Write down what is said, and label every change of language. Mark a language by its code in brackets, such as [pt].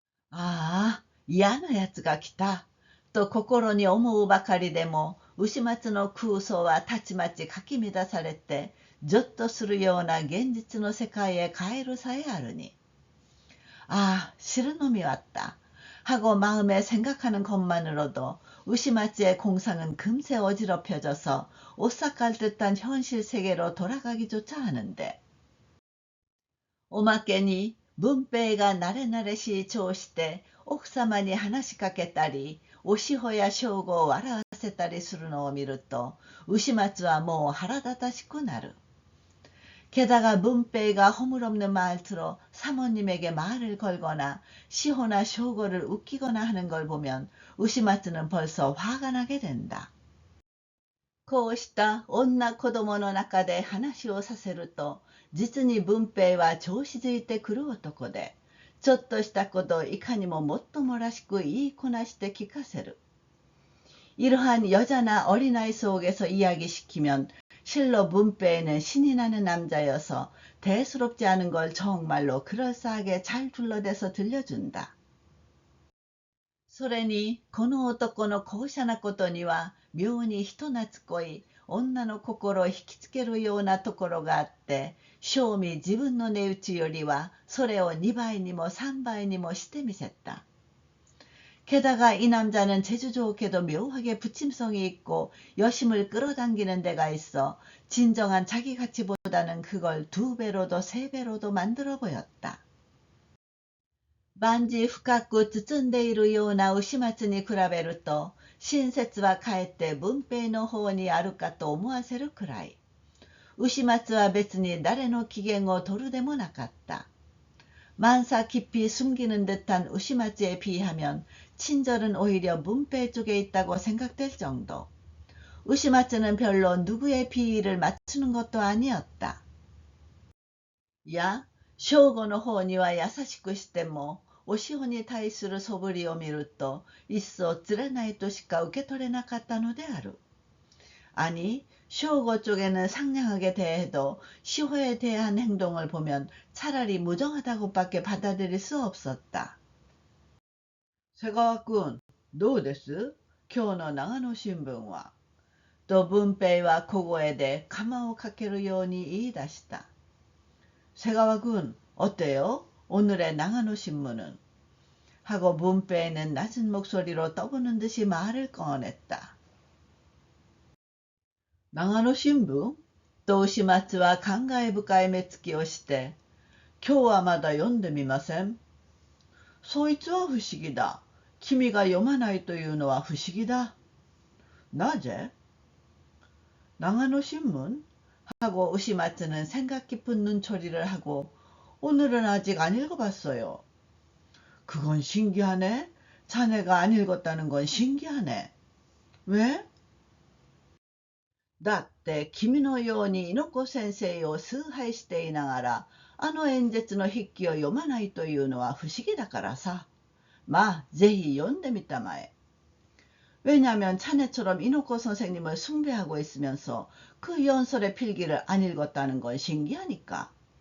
[ko] 아, [ja] 嫌なやつが来たと心に思うばかりでも牛松の空想はたちまちかき乱されてぞっとするような現実の世界へ帰るさえあるに. [ko] 아, 싫은 놈이 왔다. 하고 마음에 생각하는 것만으로도 우시마츠의 공상은 금세 어지럽혀져서 오싹할 듯한 현실 세계로 돌아가기조차 하는데. [ja] おまけに文平が慣れ慣れしい調子で奥様に話しかけたり、おしほや正吾を笑わせたりするのを見ると、牛松はもう腹立たしくなる。 [ko] 게다가 문배가 허물없는 말투로 사모님에게 말을 걸거나 시호나 쇼고를 웃기거나 하는 걸 보면 우시마츠는 벌써 화가 나게 된다. [ja] こうした女子供の中で話をさせると、実に文平は調子づいてくる男で、ちょっとしたことをいかにももっともらしく言いこなして聞かせる. [ko] 이러한 여자나 어린아이 속에서 이야기시키면 실로 문배에는 신이 나는 남자여서 대수롭지 않은 걸 정말로 그럴싸하게 잘 둘러대서 들려준다. [ja] それにこの男の高尚なことには妙に人懐っこい女の心を引きつけるようなところがあって、正味自分の値打ちよりはそれを2倍にも3倍にもしてみせた. [ko] 게다가 이 남자는 재주 좋게도 묘하게 부침성이 있고 여심을 끌어당기는 데가 있어 진정한 자기 가치보다는 그걸 2배로도 3배로도 만들어 보였다. [ja] 万事深く包んでいるような牛松に比べると、親切はかえって文平の方にあるかと思わせるくらい。牛松は別に誰の機嫌を取るでもなかった. [ko] 만사 깊이 숨기는 듯한 우시마츠에 비하면 친절은 오히려 문배 쪽에 있다고 생각될 정도. 우시마츠는 별로 누구의 비위를 맞추는 것도 아니었다. 야, [ja] 쇼고の方には優しくしても、おしほに対する素振りを見ると、いっそつれないとしか受け取れなかったのである. [ko] 아니, 쇼고 쪽에는 상냥하게 대해도 시호에 대한 행동을 보면 차라리 무정하다고밖에 받아들일 수 없었다. [ja] 瀬川君、どうです?今日の長野新聞は。と文平は小声で釜をかけるように言い出した. [ko] 瀬川君, 어때요? 오늘의 나가노 신문은? 하고 문배는 낮은 목소리로 떠보는 듯이 말을 꺼냈다. 나가노 신문? [ja] と牛松は感慨深い目つきをして、今日はまだ読んでみません。そいつは不思議だ。君が読まないというのは不思議だ。なぜ? [ko] 나가노 신문? 하고 우시마츠는 생각 깊은 눈초리를 하고 오늘은 아직 안 읽어봤어요. 그건 신기하네. 자네가 안 읽었다는 건 신기하네. 왜? [ja] だって君のように猪子先生を崇拝していながらあの演説の筆記を読まないというのは不思議だからさ。まあ、ぜひ読んでみたまえ。 [ko] 왜냐하면 자네처럼 이노코 선생님을 숭배하고 있으면서 그 연설의 필기를 안 읽었다는 건 신기하니까.